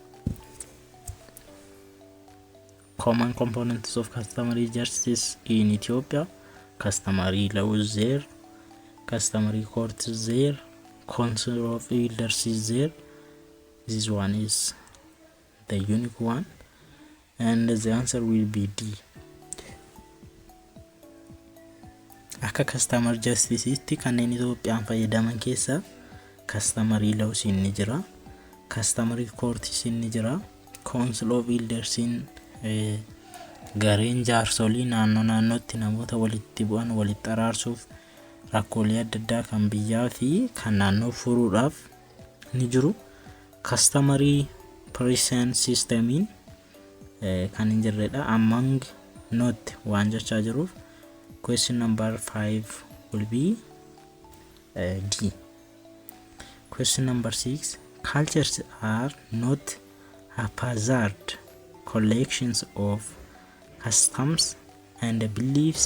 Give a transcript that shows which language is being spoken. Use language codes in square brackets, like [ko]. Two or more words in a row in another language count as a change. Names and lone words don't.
[en] Common components of customary justice in Ethiopia: customary laws there, customary courts there, council of elders is there. This one is the unique one, and the answer will be D. [om] Akka [en] customer justice [om] itti kanneen Itoophiyaan fayyadaman keessa [en] customary laws [om] inni jira, [en] customary courts [om] inni jira, [en] council of elders [om] in gareen jaarsolii naannootti namoota walitti bu'an walitti araarsuuf rakkoolee adda addaa kan biyyaa fi kan naannoo furuudhaaf ni jiru. [en] Customary prison [om] systemiin kan hin jirredha. [en] Among not [om] waan jechaa jiruuf [en] question number 5 will be D. Question number 6. Cultures are not haphazard collections of customs and beliefs.